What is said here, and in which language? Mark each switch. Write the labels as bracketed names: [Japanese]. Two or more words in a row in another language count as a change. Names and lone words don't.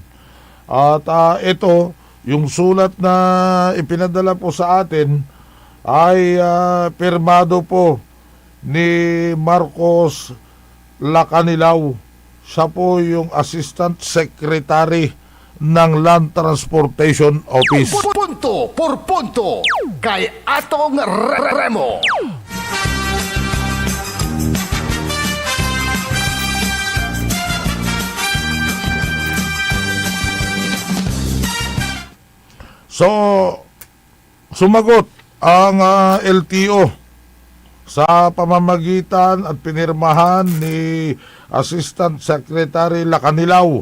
[Filipino] At ito, yung sulat na ipinadala po sa atin ay pirmado po ni Marcos Lacanilaw. Siya po yung [English] Assistant Secretary [Filipino] ng Land Transportation Office. Punto por punto kay Atong Remo. So, sumagot ang LTO sa pamamagitan at pinirmahan ni [English] Assistant Secretary [Filipino] Lacanilaw.